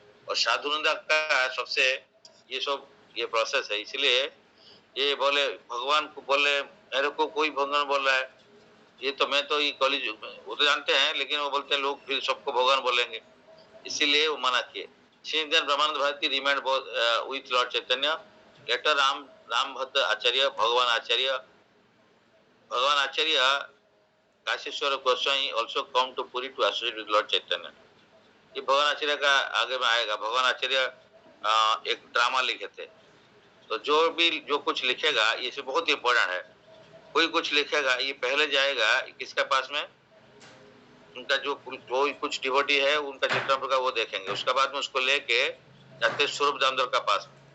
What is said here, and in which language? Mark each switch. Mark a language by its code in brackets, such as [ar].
[hi] और साधु निंदा का सबसे ये प्रोसेस है। इसलिए ये बोले भगवान को, बोले मेरे को कोई भगवान बोल रहा है, ये तो मैं तो ये कॉलेज वो तो जानते हैं, लेकिन वो बोलते हैं लोग फिर सबको भगवान बोलेंगे, इसीलिए वो मना किए। [en] Since then, Brahmananda Bharati remained both with Lord Chaitanya. Later, Ram Bhadra Acharya, Bhagavan Acharya, Kashishwara Goswami also come to Puri to associate with Lord Chaitanya. [hi] ये भगवान आचार्य का आगे में आएगा। भगवान आचार्य एक ड्रामा लिखे थे, तो जो कुछ लिखेगा ये से बहुत इम्पोर्टेंट है। कोई कुछ लिखेगा, ये पहले जाएगा किसका पास में? उनका जो कुछ डिवोटी है, उनका चैतन्य का वो देखेंगे, उसके बाद में उसको लेके जाते स्वरूप दामोदर का पास।